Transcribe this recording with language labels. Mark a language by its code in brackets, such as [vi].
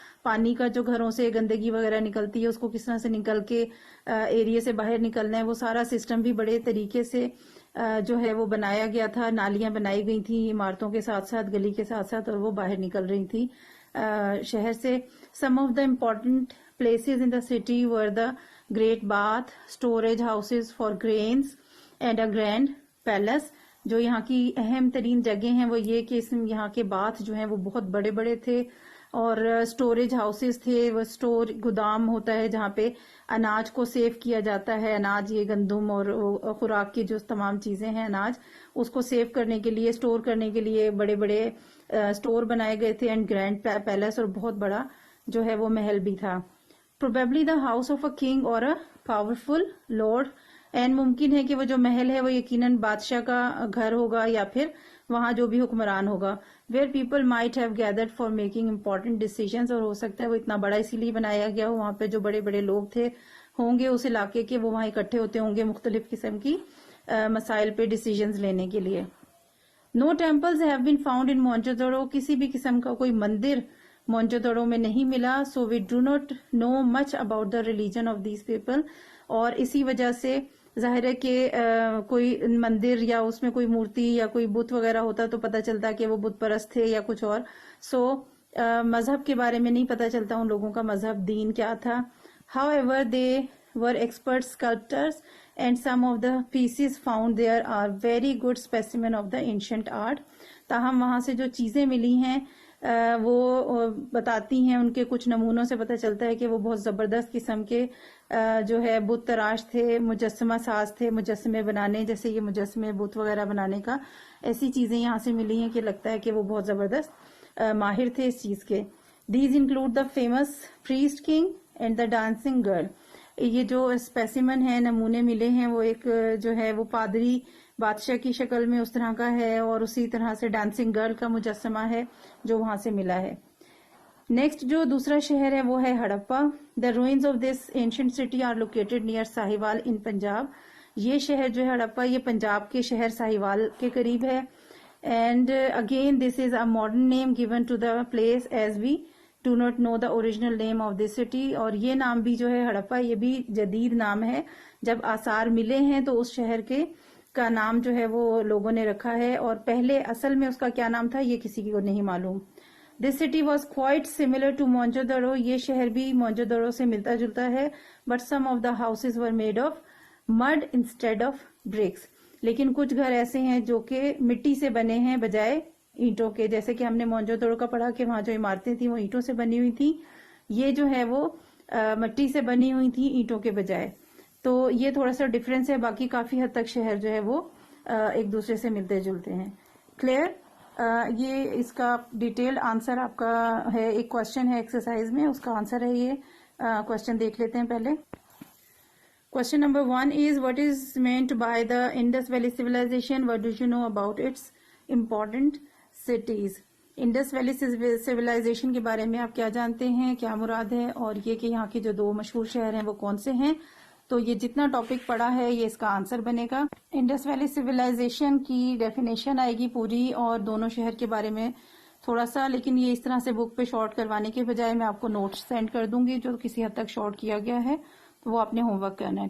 [ur] پانی کا جو گھروں سے گندگی وغیرہ نکلتی ہے اس کو کس طرح سے نکل کے ایریا سے باہر نکلنا ہے، وہ سارا سسٹم بھی بڑے طریقے سے جو ہے وہ بنایا گیا تھا. نالیاں بنائی گئی تھی عمارتوں کے ساتھ ساتھ، گلی کے ساتھ ساتھ، اور وہ باہر نکل رہی تھی شہر سے. [en] Some of the important places in the city were the Great Bath, storage houses for grains and a grand palace. [ur] جو یہاں کی اہم ترین جگہ ہیں وہ یہ کہ یہاں کے باتھ جو ہیں وہ بہت بڑے بڑے تھے، اور اسٹوریج ہاؤسز تھے، وہ گودام ہوتا ہے جہاں پہ اناج کو سیو کیا جاتا ہے. اناج، یہ گندم اور خوراک کی جو تمام چیزیں ہیں اناج، اس کو سیو کرنے کے لیے، اسٹور کرنے کے لیے بڑے بڑے اسٹور بنائے گئے تھے. [en] and grand palace, [ur] اور بہت بڑا جو ہے وہ محل بھی تھا. [en] Probably the house of a king or a powerful lord. [ur] And ممکن ہے کہ وہ جو محل ہے وہ یقیناً بادشاہ کا گھر ہوگا یا پھر وہاں جو بھی حکمران ہوگا. [en] where people might have gathered for making important decisions. [ur] اور ہو سکتا ہے وہ اتنا بڑا اسی لیے بنایا گیا ہو، وہاں پہ جو بڑے بڑے لوگ تھے ہوں گے اس علاقے کے، وہ وہاں اکٹھے ہوتے ہوں گے مختلف قسم کی مسائل پہ ڈیسیجنز لینے کے لیے. [en] No temples have been found in Mohenjo-daro. [ur] کسی بھی قسم کا کوئی مندر مونجو دڑو میں نہیں ملا. [en] So we do not know much about the religion of these people. [ur] اور اسی وجہ سے ظاہر ہے کہ کوئی مندر یا اس میں کوئی مورتی یا کوئی بت وغیرہ ہوتا تو پتہ چلتا کہ وہ بت پرست تھے یا کچھ اور. سو مذہب کے بارے میں نہیں پتہ چلتا ان لوگوں کا مذہب دین کیا تھا. [en] However they were expert sculptors and some of the pieces found there are very good specimen of the ancient art. [ur] تاہم وہاں سے جو چیزیں ملی ہیں وہ بتاتی ہیں، ان کے کچھ نمونوں سے پتہ چلتا ہے کہ وہ بہت زبردست قسم کے جو ہے بت تراش تھے، مجسمہ ساز تھے، مجسمے بنانے، جیسے یہ مجسمے بت وغیرہ بنانے کا، ایسی چیزیں یہاں سے ملی ہیں کہ لگتا ہے کہ وہ بہت زبردست ماہر تھے اس چیز کے. [en] These include the famous priest king and the dancing girl. [ur] یہ جو اسپیسیمن ہیں، نمونے ملے ہیں، وہ ایک جو ہے وہ پادری بادشاہ کی شکل میں اس طرح کا ہے، اور اسی طرح سے ڈانسنگ گرل کا مجسمہ ہے جو وہاں سے ملا ہے. [en] next [ur] جو دوسرا شہر ہے وہ ہے ہڑپا. [en] The ruins of this ancient city are located near Sahiwal in Punjab. [ur] یہ شہر جو ہے ہڑپا، یہ پنجاب کے شہر ساہیوال کے قریب ہے. [en] And again this is a modern name given to the place as we do not know the original name of this city. [ur] اور یہ نام بھی جو ہے ہڑپا، یہ بھی جدید نام ہے. جب آثار ملے ہیں تو اس شہر کے کا نام جو ہے وہ لوگوں نے رکھا ہے، اور پہلے اصل میں اس کا کیا نام تھا یہ کسی کو نہیں معلوم. [en] This city was quite similar to Mohenjo Daro. [ur] یہ شہر بھی مونجو دڑو سے ملتا جلتا ہے. [en] But some of the houses were made of mud instead of bricks. [ur] لیکن کچھ گھر ایسے ہیں جو کہ مٹی سے بنے ہیں بجائے اینٹوں کے. جیسے کہ ہم نے مونجو دڑو کا پڑھا کہ وہاں جو عمارتیں تھیں وہ اینٹوں سے بنی ہوئی تھیں، یہ جو ہے وہ مٹی سے بنی ہوئی تھی اینٹوں کے بجائے. تو یہ تھوڑا سا ڈفرینس ہے، باقی کافی حد تک شہر جو ہے وہ ایک دوسرے سے ملتے جلتے ہیں. کلیئر؟ یہ اس کا ڈیٹیل آنسر آپ کا ہے. ایک کوشچن ہے ایکسرسائز میں، اس کا آنسر ہے یہ. کوشچن دیکھ لیتے ہیں پہلے. Question number 1 is [en] what is meant by the Indus Valley Civilization? What do you know about its important cities? [ur] Indus valley civilisation کے بارے میں آپ کیا جانتے ہیں، کیا مراد ہے، اور یہ کہ یہاں کے جو 2 مشہور شہر ہیں وہ کون سے ہیں. تو یہ جتنا ٹاپک پڑا ہے یہ اس کا آنسر بنے گا. انڈس ویلی سیویلائزیشن کی ڈیفینیشن آئے گی پوری، اور دونوں شہر کے بارے میں تھوڑا سا، لیکن یہ اس طرح سے بک پہ شارٹ کروانے کے بجائے میں آپ کو نوٹس سینڈ کر دوں گی جو کسی حد تک شارٹ کیا گیا ہے، تو وہ آپ نے ہوم ورک کرنا ہے.